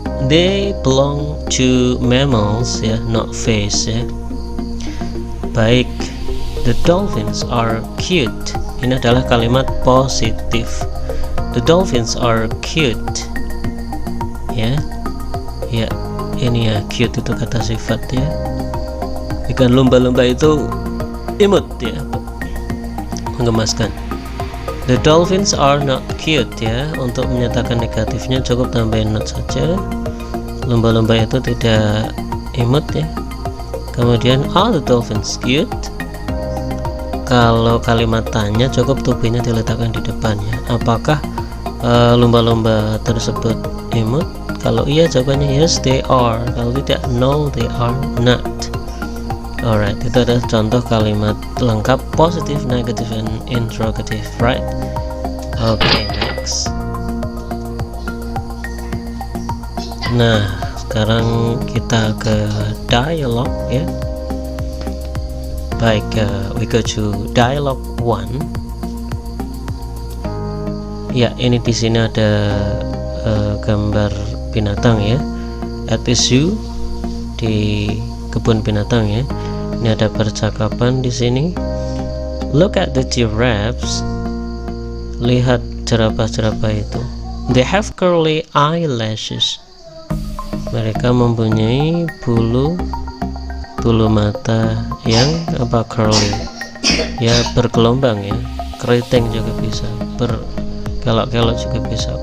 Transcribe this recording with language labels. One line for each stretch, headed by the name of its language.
English: They belong to mammals ya, not fish ya. Baik, the dolphins are cute.
Indonesian: Ini adalah kalimat positif.
English: The dolphins are cute.
Indonesian: Ya, ya, ini ya cute itu kata sifat ya. Ikan lumba-lumba itu imut ya, menggemaskan.
English: The dolphins are not cute ya.
Indonesian: Untuk menyatakan negatifnya cukup tambahin not saja. Lumba-lumba itu tidak imut ya.
English: Kemudian are the dolphins cute?
Indonesian: Kalau kalimat tanya cukup to be-nya diletakkan di depannya. Apakah lumba-lumba tersebut imut? Kalau iya jawabannya
English: yes they are.
Indonesian: Kalau tidak
English: no they are not.
Indonesian: Alright, itu adalah contoh kalimat lengkap positif, negatif, and interrogative, right?
English: Okay, next.
Indonesian: Nah, sekarang kita ke dialog ya.
English: Baik, we go to dialog 1.
Indonesian: Ya, ini di sini ada gambar binatang ya.
English: At the zoo,
Indonesian: di kebun binatang ya. Ini ada percakapan di sini.
English: Look at the giraffes.
Indonesian: Lihat jerapah-jerapah itu.
English: They have curly eyelashes.
Indonesian: Mereka mempunyai bulu mata yang curly. Ya, bergelombang ya. Keriting juga bisa. Berkelok-kelok juga bisa.